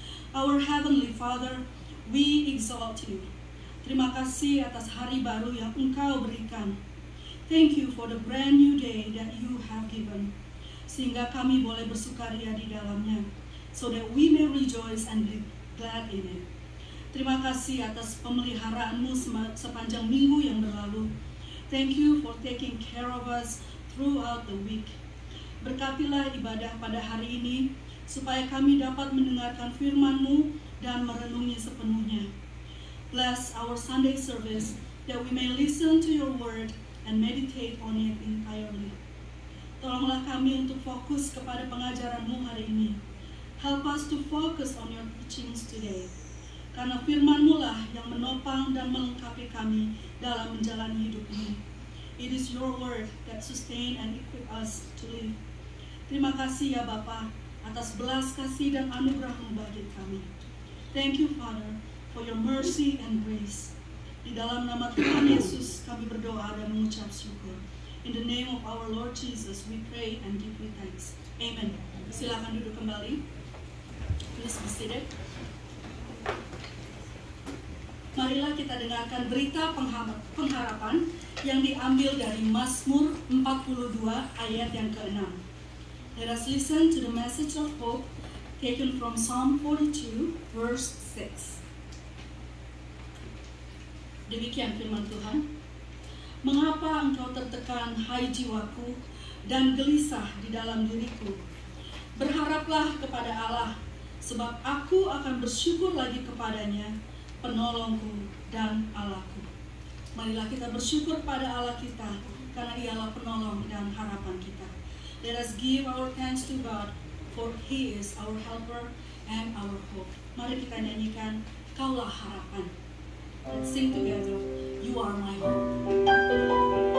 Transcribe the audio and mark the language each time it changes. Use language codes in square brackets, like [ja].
[en] Our Heavenly Father, we exalt you. [id] Terima kasih atas hari baru yang Engkau berikan. [en] Thank you for the brand new day that you have given. [id] Sehingga kami boleh bersukaria di dalamnya, [en] so that we may rejoice and be glad in it. [id] Terima kasih atas pemeliharaanmu sepanjang minggu yang berlalu. [en] Thank you for taking care of us throughout the week. [id] Berkatilah ibadah pada hari ini, supaya kami dapat mendengarkan firman-Mu dan merenungi sepenuhnya. [en] Bless our Sunday service, that we may listen to your word and meditate on it entirely. [id] Tolonglah kami untuk fokus kepada pengajaran-Mu hari ini. [en] Help us to focus on your teachings today. [id] Karena firman-Mu lah yang menopang dan melengkapi kami dalam menjalani hidup ini. [en] It is your word that sustain and equip us to live. [id] Terima kasih ya Bapa atas belas kasih dan anugerah-Mu bagi kami. [en] Thank you Father for your mercy and grace. [id] Di dalam nama Tuhan Yesus kami berdoa dan mengucap syukur. [en] In the name of our Lord Jesus, we pray and give you thanks. [id] Amen. Silakan duduk kembali. [en] Please be seated. [id] Marilah kita dengarkan berita pengharapan yang diambil dari Mazmur 42 ayat yang ke-6. [en] Let us listen to the message of hope taken from Psalm 42 verse 6. [id] Demikian firman Tuhan. Mengapa engkau tertekan, hai jiwaku, dan gelisah di dalam diriku? Berharaplah kepada Allah, sebab aku akan bersyukur lagi kepadanya, penolongku dan Allahku. Marilah kita bersyukur pada Allah kita, karena Ialah penolong dan harapan kita. [en] Let us give our thanks to God, for He is our helper and our hope. [id] Mari kita nyanyikan, Kaulah harapan. [en] Let's sing together, You are my hope.